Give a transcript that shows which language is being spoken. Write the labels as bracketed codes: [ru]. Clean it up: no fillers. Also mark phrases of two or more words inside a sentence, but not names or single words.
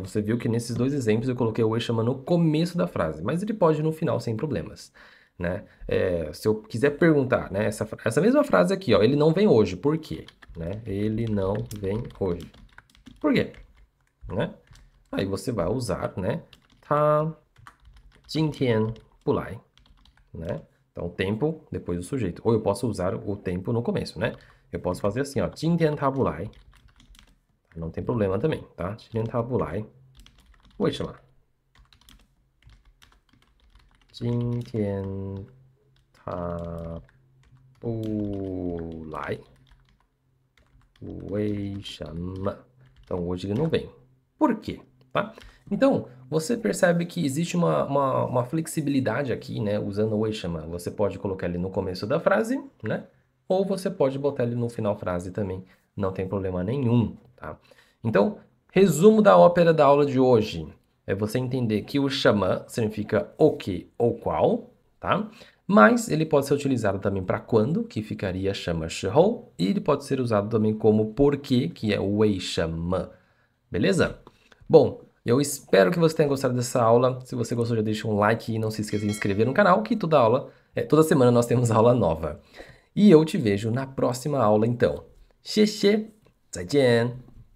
[pt] Você viu que nesses dois exemplos eu coloquei o [zh] 为什么 [pt] no começo da frase, mas ele pode ir no final sem problemas, né? Se eu quiser perguntar, né? Essa mesma frase aqui, ó, ele não vem hoje, por quê? Né? Ele não vem hoje. Por quê? Né? Aí você vai usar, né? [zh] 他今天不来, [pt] né? Então, tempo depois do sujeito. Ou eu posso usar o tempo no começo, né? Eu posso fazer assim, ó. [zh] 今天他不来. [pt] Não tem problema também, tá? [zh] 今天他不来，为什么？今天他不来，为什么? [pt] Então, hoje ele não vem. Por quê? Tá? Então, você percebe que existe uma flexibilidade aqui, né? Usando o [zh] 为什么. [pt] Você pode colocar ele no começo da frase, né? Ou você pode botar ele no final da frase também. Não tem problema nenhum, tá? Então, resumo da ópera da aula de hoje. É você entender que o 什么 significa o que ou qual, tá? Mas ele pode ser utilizado também para quando, que ficaria [zh] 什么时候, [pt] e ele pode ser usado também como porquê, que é o [zh] 为什么. [pt] Beleza? Bom, eu espero que você tenha gostado dessa aula. Se você gostou, já deixa um like e não se esqueça de se inscrever no canal, que toda semana nós temos aula nova. E eu te vejo na próxima aula então. [zh] 谢谢，再见。